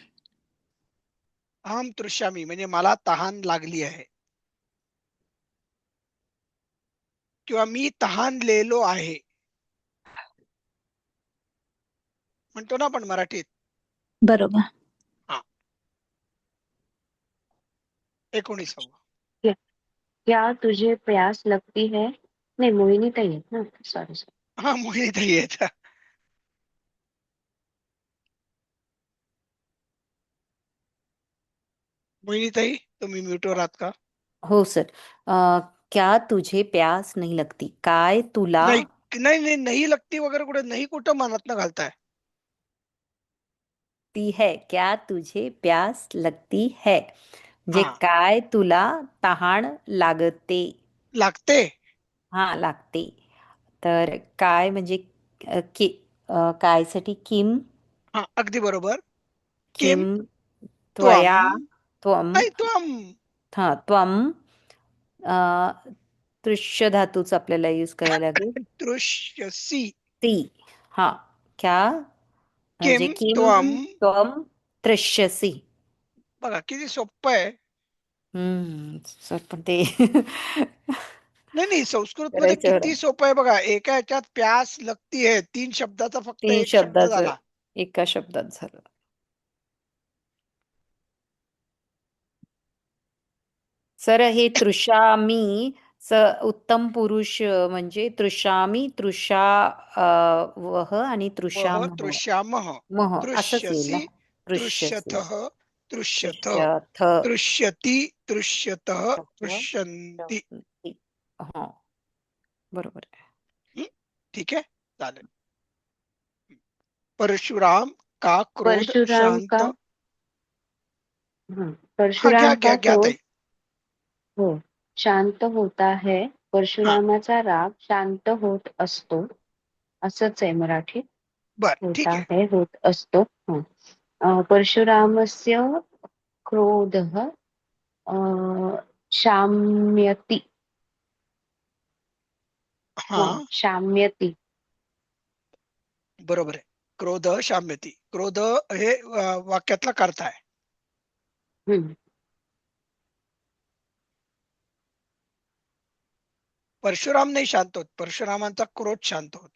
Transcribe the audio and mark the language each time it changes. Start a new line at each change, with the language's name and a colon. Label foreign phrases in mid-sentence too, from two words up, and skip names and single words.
Sanskrit: अहम तृष्यामी
Marathi: म्हणजे मला तहान लागली आहे. किंवा मी तहानलेलो आहे म्हणतो ना आपण मराठीत. बरोबर. हा 19वा.
Hindi: क्या तुझे प्यास लगती है?
Marathi: नाही, मोहिनी ताई आहेत ना, सॉरी. हा मोहिनीताई आहेत. मोहिनीताई तुम्ही म्यूटवर आहात का? हो सर.
Hindi: क्या तुझे प्यास नहीं लगती?
Marathi: काय तुला नाही नाही नाही नाही लगती वगैरे कुठे नाही, कुठं मनात न घालताय.
Hindi: ती है? क्या तुझे प्यास लगती है?
Marathi: म्हणजे हा काय तुला तहान लागते? लागते. हा लागते. तर काय म्हणजे की कायसाठी किम हा अगदी बरोबर. किम
Sanskrit: किम त्वम त्वया त्वम
Marathi: नाही त्वम हा त्वम अ, दृश्य धातूच आपल्याला यूज करायला लागेल.
Sanskrit: दृश्यसी.
Marathi: ती हा क्या म्हणजे
Sanskrit: किम किम त्वम. त्वम दृश्यसी.
Marathi: बघा किती सोपं आहे. सर पण ते नाही नाही संस्कृत मध्ये करायचं किती बरं. सोपं आहे बघा. एका ह्याच्यात
Hindi: प्यास लगती है
Marathi: 3 शब्दाचा फक्त 3 एक शब्द शब्दाचं झाला. एका शब्दात झालं. सर हे तृषामी उत्तम पुरुष म्हणजे
Sanskrit: तृषामी तृषा वह
Marathi: आणि वह
Sanskrit: तृषामह तृष्यामः मह असंच येईल ना. तृष्यसि दृश्यसे तृष्यथः तृष्यथ तृष्यथ तृष्यति तृष्यतः तत्व तृष्यन्ति.
Marathi: शक्ती. हा बरोबर आहे. हं? ठीक आहे चालेल.
Hindi: परशुराम का क्रोध
Marathi: परशुराम शांत. का हा घ्या परशुराम घ्या का घ्या क्रोध ताई.
Hindi: हो शांत होता है.
Marathi: हा परशुरामाचा राग शांत होत असतो. असंच आहे मराठीत. बर होता ठीक आहे. है होत असतो.
Sanskrit: परशुरामस्य क्रोधः शाम्यति.
Marathi: हा
Sanskrit: शाम्यति.
Marathi: बरोबर आहे.
Sanskrit: क्रोध शाम्यती.
Marathi: क्रोध हे वाक्यातला कर्ता आहे. हम्म. परशुराम नाही शांत होत, परशुरामांचा क्रोध शांत होत.